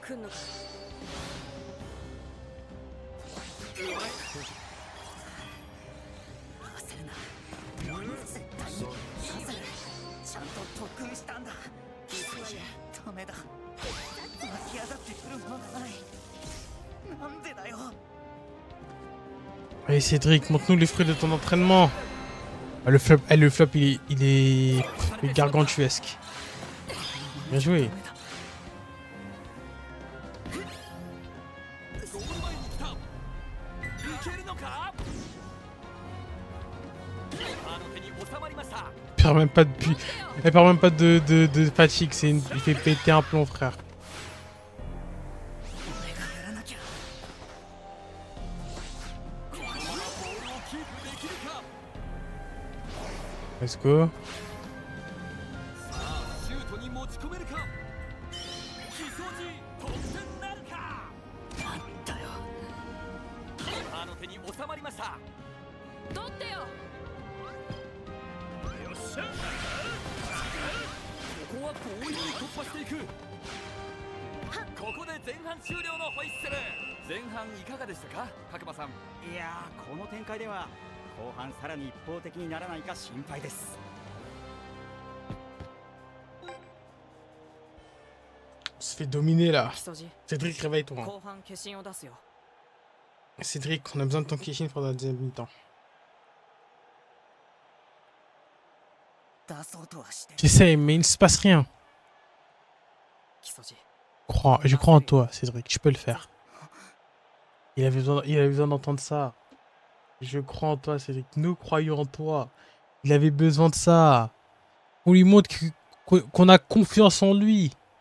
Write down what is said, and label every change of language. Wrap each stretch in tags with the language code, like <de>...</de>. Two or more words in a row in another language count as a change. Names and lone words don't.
<ja>焦るな絶対に勝てるちゃんと特訓したんだダメだ湧き上がってくるものがないなんでだよ</ja> <fr>Allez Cédric, montre-nous les fruits de ton entraînement. Ah, le flop, il est gargantuesque. Bien joué.</fr> <ja>ゴール前に来たいけるのかキーパーの手に収まりました</ja> <fr>Elle perd même pas de fatigue, il fait péter un plomb, frère.</fr> <ja>俺がやらなきゃこのままボールをキープできるか</ja> <en>Let's go.</en> <ja>さあシュートに持ち込めるか基礎時得点なるかなんだよキーパーの手に収まりました取ってよよっしゃここは強引に突破していくここで前半終了のホイッスル前半いかがでしたか角間さんいやー、この展開では後半さらに一方的にならないか心配です。</ja> <fr>On se fais dominer là.</fr> <ja>木曽路</ja> <fr>Cédric, réveille-toi.</fr> <ja>後半化身を出すよ</ja> <fr>Cédric, on a besoin de ton Kishin pendant la deuxième mi-temps.</fr> <ja>出そうとはして</ja> <fr>J'essaie, mais il ne se passe rien.</fr> <ja>木曽路</ja> <fr>Je crois en toi, Cédric, tu peux le faire. Il avait besoin d'entendre ça. Je crois en toi, Cédric. Nous croyons en toi. Il avait besoin de ça. On lui montre qu'on a confiance en lui.</fr>